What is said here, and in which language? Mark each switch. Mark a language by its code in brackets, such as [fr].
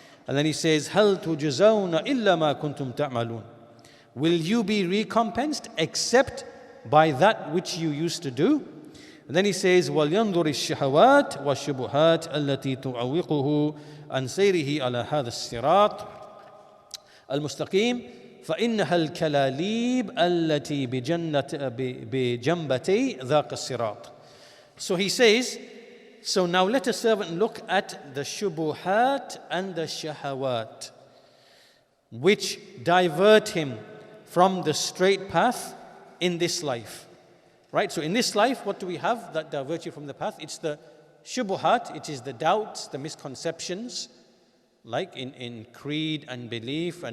[en] And then he says, [ar] هَلْ تُجْزَوْنَ إِلَّا مَا كُنْتُمْ تَعْمَلُونَ. [en] Will you be recompensed except by that which you used to do? And then he says, [ar] وَلْيَنْظُرِ الشَّهَوَاتِ وَالشُّبُهَاتِ الَّتِي تُعَوِّقُهُ عَنْ سَيْرِهِ عَلَى هَذَا الصِّرَاطِ الْمُسْتَقِيمِ فَإِنَّهَا الْكَلَالِيبِ الَّتِي بِجَنْبَتَيْ ذَاقَ الصِّرَاطِ. [en] So he says, so now let a servant look at the shubuhat and the shahawat, which divert him from the straight path in this life. Right? So in this life, what do we have that divert you from the path? It's the shubuhat, it is the doubts, the misconceptions, like in creed and belief.